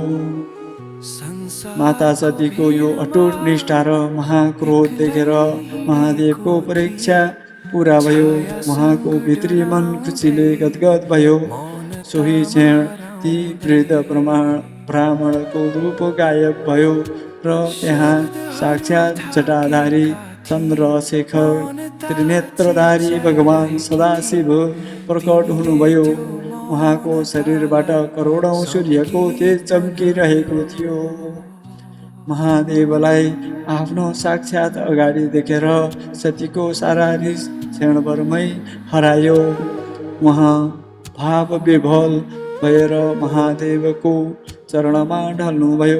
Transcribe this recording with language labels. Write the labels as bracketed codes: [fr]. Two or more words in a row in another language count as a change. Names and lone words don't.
[ne] माता सतीको यो अटुट निष्ठा र महाक्रोध देखेर महादेवको परीक्षा पुरा भयो। उहाँको भित्री मन खुसीले गदगद भयो। सोही क्षण ती वृद्ध ब्राह्मणको रूप गायब भयो र यहाँ साक्षात् जटाधारी चन्द्रशेखर त्रिनेत्रधारी भगवान् सदाशिव प्रकट हुनुभयो। उहाँको शरीरबाट करोडौं सूर्यको तेज चम्किरहेको थियो। महादेवलाई आफ्नो साक्षात् अगाडि देखेर सतीको सारा रिस क्षणभरमै हरायो। उहाँ भाव विभोल भएर महादेवको चरणमा ढल्नुभयो।